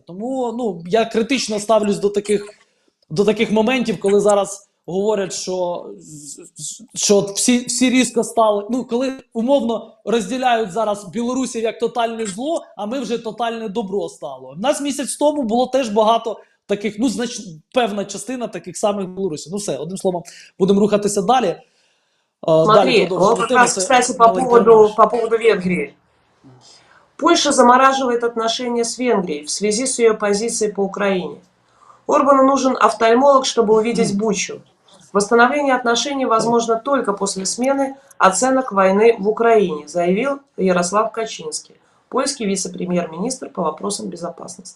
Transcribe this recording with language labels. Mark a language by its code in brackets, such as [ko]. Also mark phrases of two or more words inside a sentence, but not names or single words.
[uk] Тому я критично ставлюсь до таких моментів, коли зараз говорять, що всі різко стали, коли умовно розділяють зараз білорусів як тотальне зло, а ми вже тотальне добро стало. У нас місяць тому було теж багато таких, певна частина таких самих білорусів. Все, одним словом, будемо рухатися далі. [ru] Смотри, вот как раз, кстати, по поводу Венгрии. Польша замораживает отношения с Венгрией в связи с ее позицией по Украине. Орбану нужен офтальмолог, чтобы увидеть Бучу. Восстановление отношений возможно только после смены оценок войны в Украине, заявил Ярослав Качинский, польский вице-премьер-министр по вопросам безопасности.